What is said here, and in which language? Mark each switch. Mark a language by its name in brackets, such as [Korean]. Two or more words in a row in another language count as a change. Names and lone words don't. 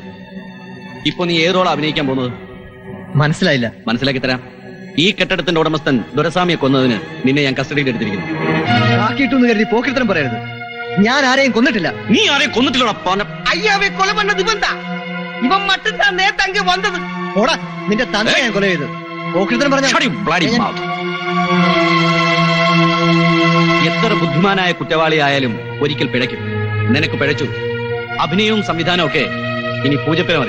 [Malayalam] ഇപ്പൊ നീ ഏത് റോളാ അഭിനയിക്കാൻ പോകുന്നത്? മനസ്സിലായില്ല. മനസ്സിലാക്കി തരാം. ഈ കെട്ടിടത്തിന്റെ ഉടമസ്ഥൻ ദുരസ്വാമിയെ കൊന്നതിന് നിന്നെ ഞാൻ കസ്റ്റഡിയിൽ എടുത്തിരിക്കുന്നു. ആക്കിയിട്ടെന്ന് കരുതി പോക്കിത്തരം പറയരുത്. ഞാൻ ആരെയും കൊന്നിട്ടില്ല. നീ ആരെയും കൊന്നിട്ടില്ല. [Tamil] ஐயாவை கொலை பண்ணது இவன் தான். இவன் மட்டும் தான் நேத்து அங்க வந்தது. [Malayalam] ഓടാ, നിന്റെ തന്ത ഞാൻ കൊല ചെയ്തു. പോക്കിരുത്തം പറഞ്ഞ എത്ര ബുദ്ധിമാനായ കുറ്റവാളിയായാലും ഒരിക്കൽ പിഴയ്ക്കും. നിനക്ക് പിഴച്ചു. അഭിനയവും സംവിധാനവും ഒക്കെ ഇനി പൂജപ്പന മതി.